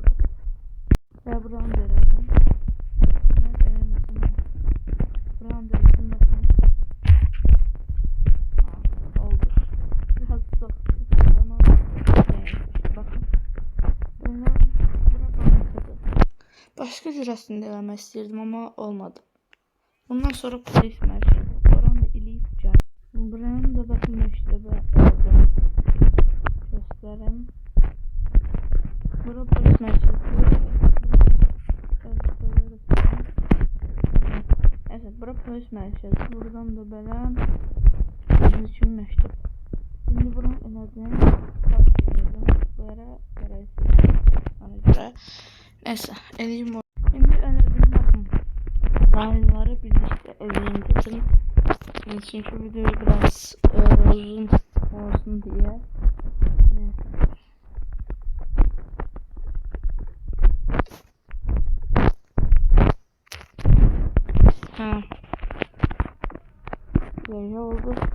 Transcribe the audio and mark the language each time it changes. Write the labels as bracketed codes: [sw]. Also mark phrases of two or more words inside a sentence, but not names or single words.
[tr] Ve buranı denedim. Buranı denedim bakın. Oldu. Biraz çok ama bakın. [az] Bura bankadı. Başka cürəsində eləmək istirdim ama olmadı. Bundan sonra polis mərkəzi. Buranı da eləyib gəl. Buranı da bakın məktəbə aldım. Göstərim. Bura polis mərkəzi. Evet, bura polis mərkəzi. Buradan da belə bizim üçün məktəb. Şimdi buranı elədim. Park elədim. Buraya gərəksiz. Ona görə. Neyse, eləyim o. Şimdi elədim baxın. Rayonları birlikte eləyim dedim. [tr] Çünkü video biraz uzun olsun diye. Neyse. Böyle oldu.